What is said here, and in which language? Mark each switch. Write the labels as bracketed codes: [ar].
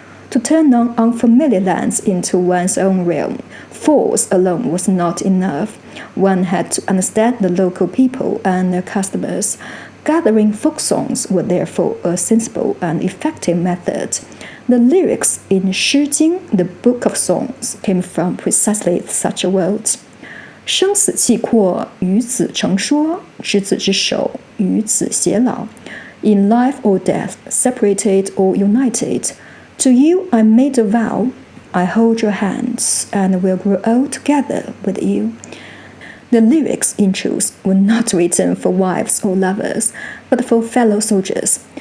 [en] To turn on unfamiliar lands into one's own realm, force alone was not enough. One had to understand the local people and their customers. Gathering folk songs were therefore a sensible and effective method. The lyrics in Shi Jing, the book of songs, came from precisely such a world. [zh] 生死契阔，与子成说，执子之手，与子偕老. [en] In life or death, separated or united, to you I made a vow, I hold your hands, and will grow old together with you. The lyrics, in truth, were not written for wives or lovers, but for fellow soldiers.